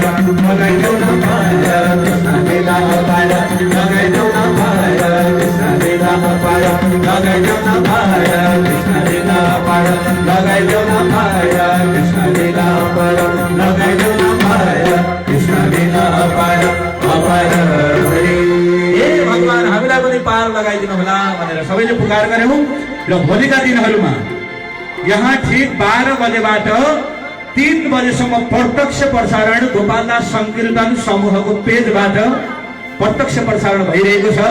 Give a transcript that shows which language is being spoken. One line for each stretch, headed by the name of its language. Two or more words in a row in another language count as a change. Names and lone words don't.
Nepali: लगाइदेऊ न पार कृष्ण लीला अपार। लगाइदेऊ न पार कृष्ण लीला अपार। लगाइदेऊ न पार कृष्ण लीला अपार। लगाइदेऊ न पार कृष्ण लीला अपार। लगाइदेऊ न पार कृष्ण लीला अपार अपार। भगवान हामीलाई पनि पार लगाइदिनु होला भनेर सबैले पुकार गर्यौं। र भोलिका दिनहरूमा यहाँ ठीक 12 बजेबाट 3 बजेसम्म प्रत्यक्ष प्रसारण गोपालदास संकीर्तन समूहको पेजबाट प्रत्यक्ष प्रसारण भइरहेको छ।